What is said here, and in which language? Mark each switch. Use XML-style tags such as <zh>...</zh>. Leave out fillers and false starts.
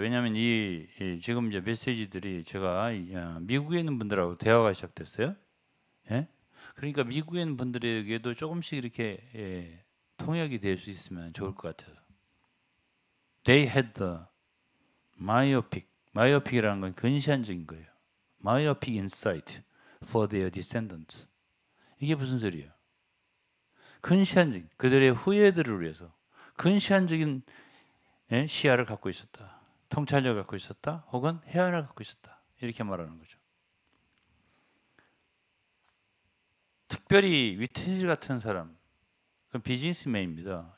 <ko>왜냐하면 이 지금 이제 메시지들이 제가 미국에 있는 분들하고 대화가 시작됐어요. 예? 그러니까 미국에 있는 분들에게도 조금씩 이렇게 통역이 될 수 있으면 좋을 것 같아서.</ko> <en>They had the myopic.</en> <ko>myopic이라는 건 근시안적인 거예요.</ko> <en>myopic insight for their descendants.</en> <ko>이게 무슨 소리예요? 근시안적인 그들의 후예들을 위해서 근시안적인 시야를 갖고 있었다. 통찰력을 갖고 있었다. 혹은 해안을 갖고 있었다. 이렇게 말하는 거죠. 특별히 위트니스 같은 사람, 그건 비즈니스맨입니다.</ko>